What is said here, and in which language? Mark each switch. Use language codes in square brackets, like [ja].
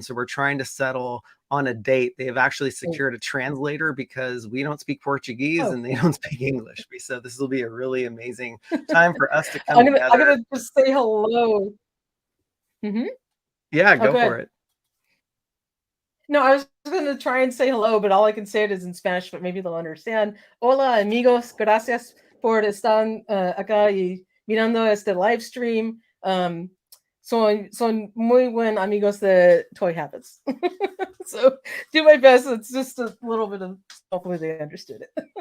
[en] So we're trying to settle on a date. They have actually secured a translator because we don't speak Portuguese and they don't speak English. So this will be a really amazing time for us to come together. I'm going to just say hello. Yeah, go for it. No, I was going to try and say hello, but all I can say it is in Spanish, but maybe they'll understand. [es] Hola, amigos. Gracias por estar acá y mirando este live stream. Son muy buen amigos de Toy Habits. [en] So do my best. It's just a little bit of, hopefully they understood it.